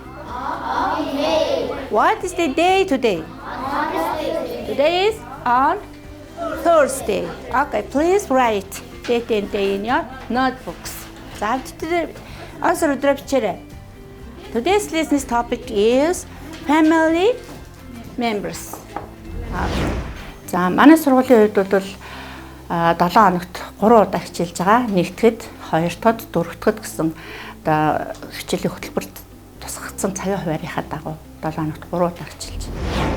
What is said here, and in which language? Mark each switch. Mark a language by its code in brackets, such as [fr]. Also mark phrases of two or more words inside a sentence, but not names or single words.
[en] What is the day today? Today is on Thursday. Okay, please write date and day in your notebooks. Today's listening topic is family members. [mn] За манай сургуулийн хувьд бол 7 хоногт 3 удаа хичээлж байгаа. Нэгтгэд, 2-тод, 4-тод гэсэн одоо хичээлийн хөтөлбөрт тусгагдсан цагийн хуваарийнхаа дагуу 7 хоногт 3 удаа хичээлж.